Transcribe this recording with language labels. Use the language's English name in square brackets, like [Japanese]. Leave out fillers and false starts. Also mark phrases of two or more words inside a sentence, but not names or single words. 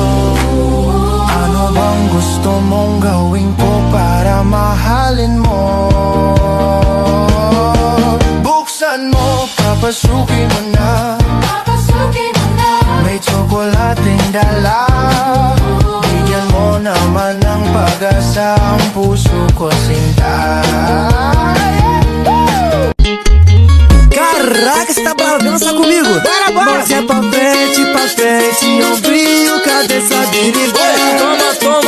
[Filipino] Ano bang gusto mong gawin ko para mahalin mo? Buksan mo, papasukin mo na. May tsokolating dala. Bigyan mo naman ng pag-asa ang puso ko, sinta. [Portuguese] Caraca, você tá bravo, dança comigo. Bora, bora! Você é pra frente, ombrinho, cabeça dirigida. Toma.